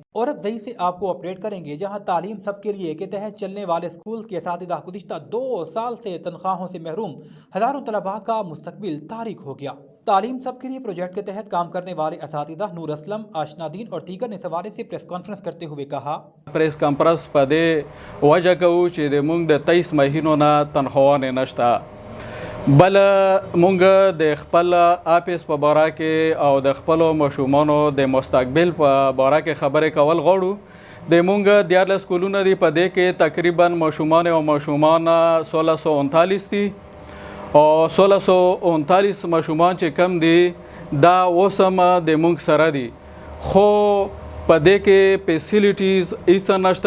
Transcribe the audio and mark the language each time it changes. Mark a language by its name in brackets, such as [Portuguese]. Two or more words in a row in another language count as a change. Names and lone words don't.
[Urdu] اورک زئی سے آپ کو اپڈیٹ کریں گے، جہاں تعلیم سب کے لیے کے تحت چلنے والے اسکول کے اساتذہ گزشتہ 2 سال سے تنخواہوں سے محروم ہزاروں طلبہ کا مستقبل تاریک ہو گیا. تعلیم سب کے لیے پروجیکٹ کے تحت کام کرنے والے اساتذہ نور اسلم، آشنادین اور دیگر نے اس حوالے سے [English] press conference [Urdu] کرتے ہوئے کہا, [English] press conference [Pashto] په دې وجه کوو چې د موږ د 23 مهینو نه تنخواهانې نشته. بل موږ د خپل آفیس په باره کې او د خپلو ماشومانو د مستقبل په باره کې خبرې کول غواړو. د موږ 14 سکولونه دي، په دې کې تقریبا ماشومان او ماشومان 1639 دي او 1639 ماشومان چې کم دي دا اوس هم د موږ سره دي، خو په دې کې فیسیلیټیز هیڅ نشته.